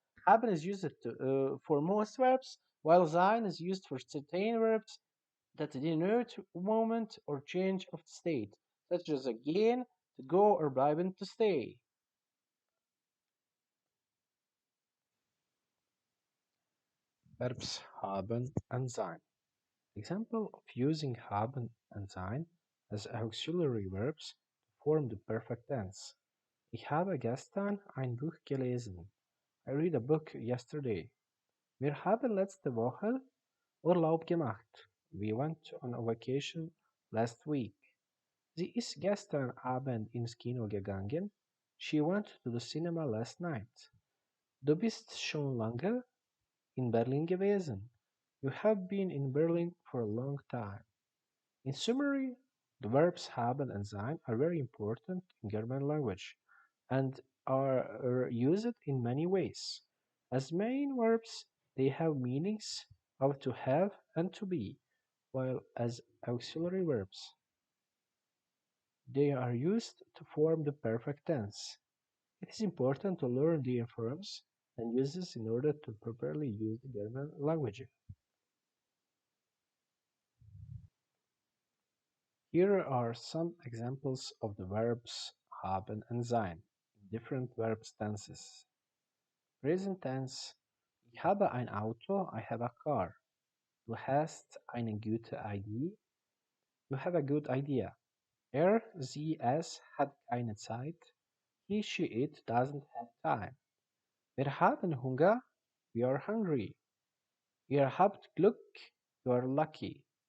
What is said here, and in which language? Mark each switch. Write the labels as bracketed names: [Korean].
[English] Haben is used for most verbs, while sein is used for certain verbs that denote movement or change of state, such as gehen, to go, or bleiben, to stay. Verbs haben and sein. Example of using haben and sein as auxiliary verbs to form the perfect tense. [German] Ich habe gestern ein Buch gelesen. [English] I read a book yesterday. [German] Wir haben letzte Woche Urlaub gemacht. [English] We went on a vacation last week. [German] Sie ist gestern Abend ins Kino gegangen. [English] She went to the cinema last night. [German] Du bist schon lange in Berlin gewesen. [English] You have been in Berlin for a long time. In summary, the verbs haben and sein are very important in German language and are used in many ways. As main verbs, they have meanings of to have and to be, while as auxiliary verbs, they are used to form the perfect tense. It is important to learn their forms and uses in order to properly use the German language. Here are some examples of the verbs haben and sein in different verb tenses. Present tense: [German] Ich habe ein Auto, [English] I have a car. [German] Du hast eine gute Idee, [English] you have a good idea. [German] Er, sie, es hat keine Zeit, [English] he, she, it doesn't have time. [German] Wir haben Hunger, [English] we are hungry. [German] Ihr habt Glück, [English] you are lucky.